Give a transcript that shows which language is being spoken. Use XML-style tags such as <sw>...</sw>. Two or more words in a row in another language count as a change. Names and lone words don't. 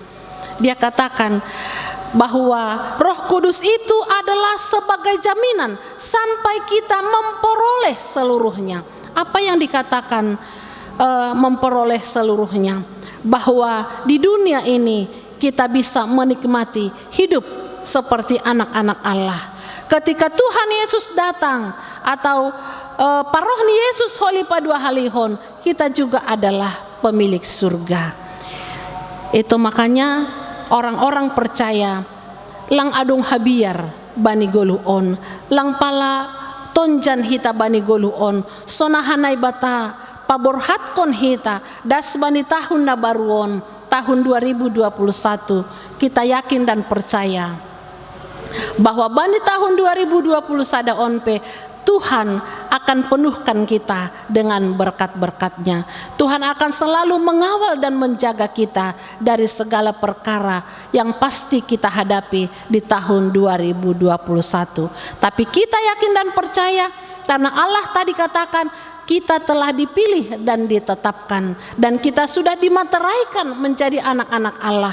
<id>Dia katakan bahwa Roh Kudus itu adalah sebagai jaminan sampai kita memperoleh seluruhnya. Apa yang dikatakan memperoleh seluruhnya? Bahwa di dunia ini kita bisa menikmati hidup seperti anak-anak Allah. Ketika Tuhan Yesus datang atau</id> <bts>parohni Yesus holi padua halihon,</bts> <id>kita juga adalah pemilik surga. Itu makanya orang-orang percaya</id> <bts>lang adung habiar bani goluon, lang pala tonjan hita bani goluon, sonahanay bata paborhatkon hita das bani tahun na baruon tahun 2021.</bts> <id>Kita yakin dan percaya bahwa</id> <bts>bani tahun 2021 sadaon pe</bts> <id>Tuhan akan penuhkan kita dengan berkat-berkat-Nya. Tuhan akan selalu mengawal dan menjaga kita dari segala perkara yang pasti kita hadapi di tahun 2021. Tapi kita yakin dan percaya karena Allah tadi katakan kita telah dipilih dan ditetapkan, dan kita sudah dimateraikan menjadi anak-anak Allah.</id>